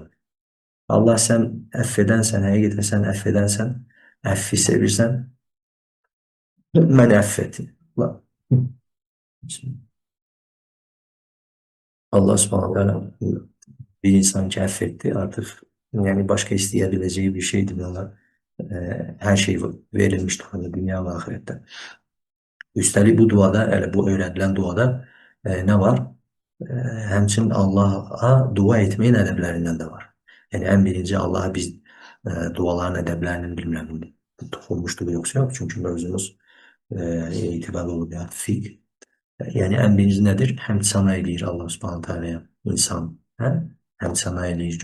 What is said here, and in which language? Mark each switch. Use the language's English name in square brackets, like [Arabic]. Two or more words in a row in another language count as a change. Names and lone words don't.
[Azerbaijani] Allah sən əfv edənsən, həqiqətən sən əfv edənsən, əfvi sevirsən, mən əfv et. [Arabic] Allah subhanahu teala [Azerbaijani] bir insan ki əfv etdi, artıq yəni başqa istəyə biləcəyi bir şey demiyorlar. [Turkish] Her şey verilmiştir hani dünya ve ahirette. Üstelik bu duada, yani bu öğretilen duada ne var? [Azerbaijani] Həmçinin [Turkish] Allah'a dua etmeyin [Azerbaijani] ədəblərindən də var. Yəni ən birinci Allah'a biz duaların ədəblərinin bilmirəm toxunmuşdur yoxsa yox. Çünki mövzumuz etibarlı olur ya fiqh. Yəni ən birinci nədir? Həmd sana eləyir [Arabic] Allah subhanahu teala'ya [Azerbaijani] insan. Hə? Həmd sana eləyir.